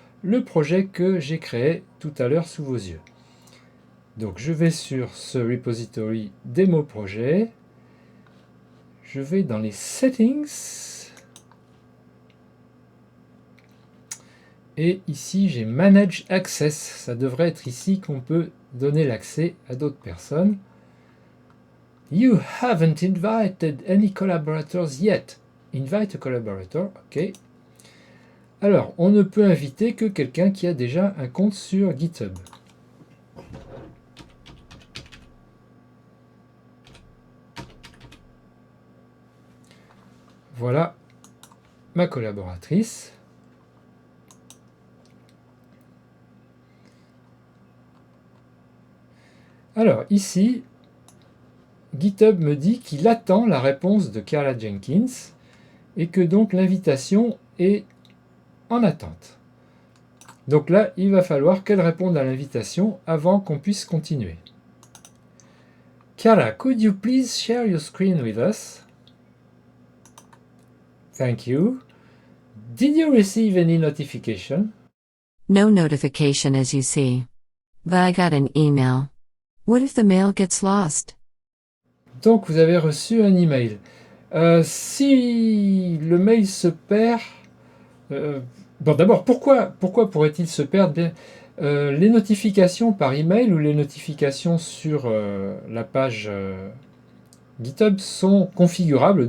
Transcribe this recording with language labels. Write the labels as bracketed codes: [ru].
[fr] le projet que j'ai créé tout à l'heure sous vos yeux. Donc je vais sur ce repository démo projet, je vais dans les settings, et ici j'ai Manage Access, ça devrait être ici qu'on peut donner l'accès à d'autres personnes. [en] You haven't invited any collaborators yet. Invite a collaborator, ok. [fr] Alors, on ne peut inviter que quelqu'un qui a déjà un compte sur GitHub. Voilà ma collaboratrice. Alors, ici, GitHub me dit qu'il attend la réponse de Carla Jenkins et que donc l'invitation est en attente. Donc là, il va falloir qu'elle réponde à l'invitation avant qu'on puisse continuer. [en] Carla, could you please share your screen with us? Thank you. Did you receive any notification? No notification as you see. But I got an email. What if the mail gets lost? [fr] Donc vous avez reçu un email. Si le mail se perd, bon d'abord pourquoi pourrait-il se perdre? Bien, les notifications par email ou les notifications sur la page GitHub sont configurables.